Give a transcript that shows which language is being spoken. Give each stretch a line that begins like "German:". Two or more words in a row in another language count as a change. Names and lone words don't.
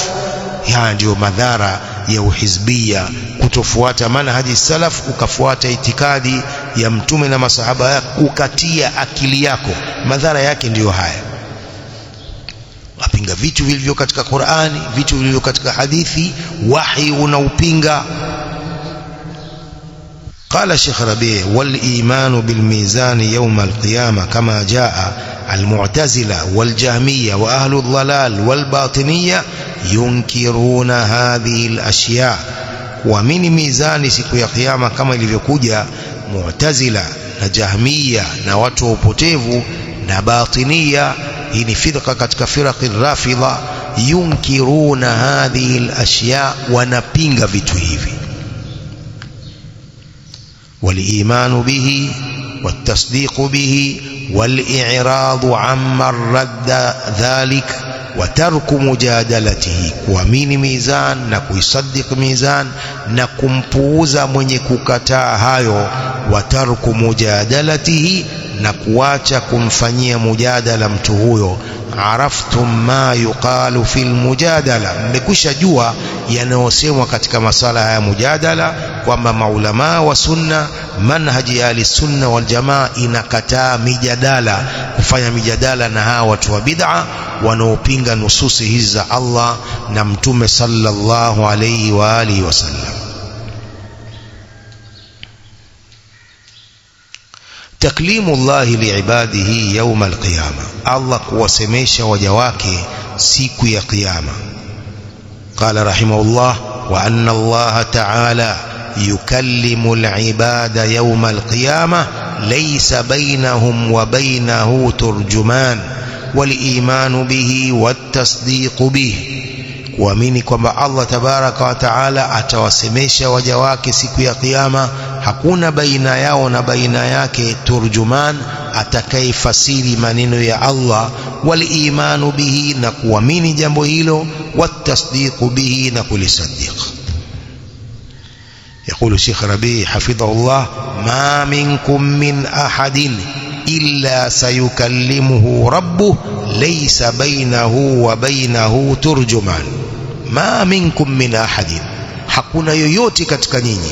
Swahili: Haya ndio madhara ya uhizbia, kutofuata
Arabic: منهج سلف,
Swahili: ukafuata itikadi ya Mtume na masahaba yake, ukatia akili yako. Madhara yake ndiyo haya. Wapinga vitu vilivyo katika Qur'ani, vitu vilivyo katika hadithi, wahi unaupinga.
Arabic: قال الشيخ ربيع والإيمان بالميزان يوم القيامة كما جاء المعتزلة والجهمية وأهل الضلال والباطنية ينكرون هذه الأشياء. ومن ميزان
Swahili: siku ya kiyama kama ilivyokuja Mu'tazila na Jahmiya na watu wa upotevu na Batiniya, hii ni firqa katika firaqi Rafidha.
Arabic: ينكرون هذه الأشياء,
Swahili: wanapinga vitu hivi.
Arabic: والإيمان به والتصديق به والإعراض عمن رد ذلك وترك مجادلته.
Swahili: kuamini mizan na kuisaddiq mizan na kumpuuza mwenye kukataa hayo.
Arabic: وترك مجادلته,
Swahili: na kuacha kumfanyia mujadala mtu huyo.
Arabic: عرفتم ما يقال في المجادلة,
Swahili: mmekwisha jua yanayosemwa katika masala ya mujadala, kwamba maulama wa sunna, manhaji ya
Arabic: سنة والجماعة
Swahili: inakataa mijadala, kufanya mijadala na hawa watu wa bid'a wanaopinga nususi hizi za Allah na Mtume
Arabic: صلى الله عليه وآله وسلم. تكليم الله لعباده يوم القيامة,
Swahili: Allah kuwasemesha waja wake siku ya kiyama.
Arabic: قال رحمه الله وأن الله تعالى يكلم العباد يوم القيامة ليس بينهم وبينه ترجمان والإيمان به والتصديق به,
Swahili: kuamini kwamba Allah
Arabic: تبارك وتعالى
Swahili: atawasemesha waja wake siku ya kiyama, hakuna baina yao na baina yake turjuman, atakayefasiri maneno ya Allah.
Arabic: والإيمان به,
Swahili: na kuamini jambo hilo.
Arabic: والتصديق به,
Swahili: na kulisaddiq.
Arabic: يقول الشيخ ربيع حفظه الله: ما منكم من أحد إلا سيكلمه ربه ليس بينه وبينه ترجمان. ما منكم من أحد،
Swahili: hakuna yoyote katika nyinyi.